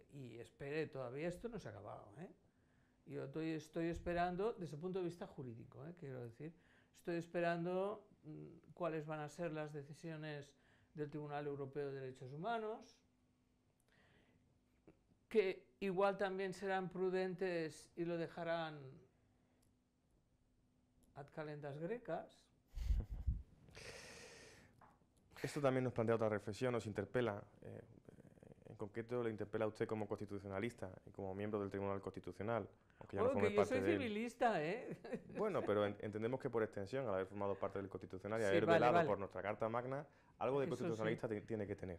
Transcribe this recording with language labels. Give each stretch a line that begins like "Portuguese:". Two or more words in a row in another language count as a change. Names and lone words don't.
Spanish: Y espere, todavía esto no se ha acabado, ¿eh? Yo estoy esperando, desde el punto de vista jurídico, quiero decir, estoy esperando cuáles van a ser las decisiones del Tribunal Europeo de Derechos Humanos, que igual también serán prudentes y lo dejarán
Latin: ad calendas grecas.
Spanish: Esto también nos plantea otra reflexión, nos interpela. En concreto, le interpela a usted como constitucionalista y como miembro del Tribunal Constitucional. Aunque ya no forme parte yo soy civilista, ¿eh? Bueno, pero entendemos que por extensión, al haber formado parte del Constitucional y haber velado por nuestra Carta Magna, algo de constitucionalista tiene que tener.